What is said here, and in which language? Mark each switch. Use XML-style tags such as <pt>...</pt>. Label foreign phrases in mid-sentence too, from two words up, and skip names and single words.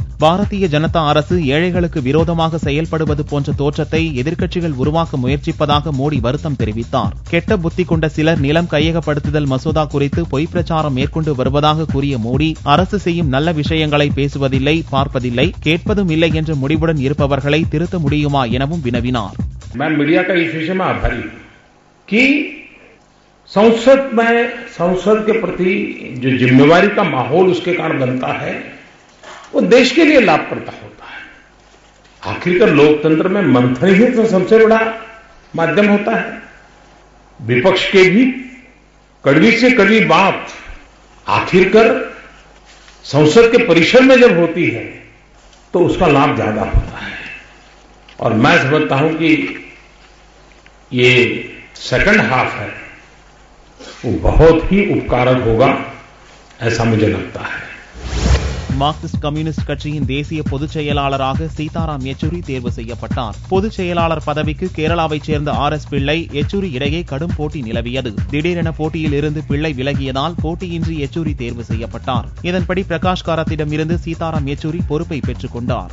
<ta>பாரதிய ஜனதா அரசு ஏழைகளுக்கு விரோதமாக செயல்படுவது போன்ற தோற்றத்தை எதிர்க்கட்சிகள் உருவாக்க முயற்சிப்பதாக மோடி வருத்தம் தெரிவித்தார். கெட்ட புத்தி கொண்ட சிலர் நிலம் கையகப்படுத்துதல் மசோதா குறித்து பொய் பிரச்சாரம் மேற்கொண்டு வருவதாக கூறிய மோடி, அரசு செய்யும் நல்ல விஷயங்களை பேசுவதில்லை, பார்ப்பதில்லை, கேட்பதும் இல்லை என்ற முடிவுடன் இருப்பவர்களை திருத்த முடியுமா எனவும் வினவினார்.</ta> <hi>मीडिया का इस विषय में आभारी कि संसद के प्रति जो जिम्मेवारी का माहौल उसके कारण बनता है, वो देश के लिए लाभप्रद होता है. आखिरकार लोकतंत्र में मंथन ही तो सबसे बड़ा माध्यम होता है. विपक्ष के भी कड़वी से कड़वी बात आखिरकार संसद के परिसर में जब होती है तो उसका लाभ ज्यादा होता है. और मैं समझता हूं कि ये</hi> <en>second half</en> <hi>है वो बहुत ही उपकारक होगा, ऐसा मुझे लगता है.</hi> <ta>மார்க்சிஸ்ட் கம்யூனிஸ்ட் கட்சியின் தேசிய பொதுச் செயலாளராக சீதாராம் யெச்சூரி தேர்வு செய்யப்பட்டார். பொதுச் செயலாளர் பதவிக்கு கேரளாவைச் சேர்ந்த RS பிள்ளை, யெச்சூரி இடையே கடும் போட்டி நிலவியது. திடீரென போட்டியில் இருந்து பிள்ளை விலகியதால் போட்டியின்றி யெச்சூரி தேர்வு செய்யப்பட்டார். இதன்படி பிரகாஷ் காரத்திடம் இருந்து சீதாராம் யெச்சூரி பொறுப்பை பெற்றுக் கொண்டார்.</ta>